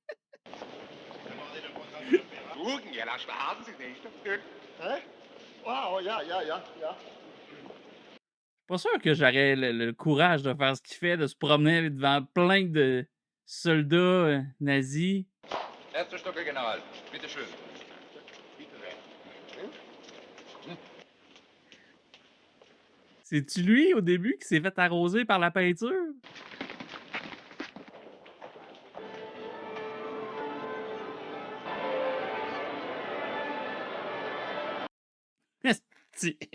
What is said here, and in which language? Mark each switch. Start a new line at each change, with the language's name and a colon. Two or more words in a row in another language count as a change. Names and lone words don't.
German: Gucken, ja, das haben Sie nicht.
French: Hein? Wow, Pas sûr que j'aurais le courage de faire ce qu'il fait, de se promener devant plein de soldats nazis.
German: Erster Stocker, General. Bitte schön.
French: C'est-tu lui, au début, qui s'est fait arroser par la peinture? Esti.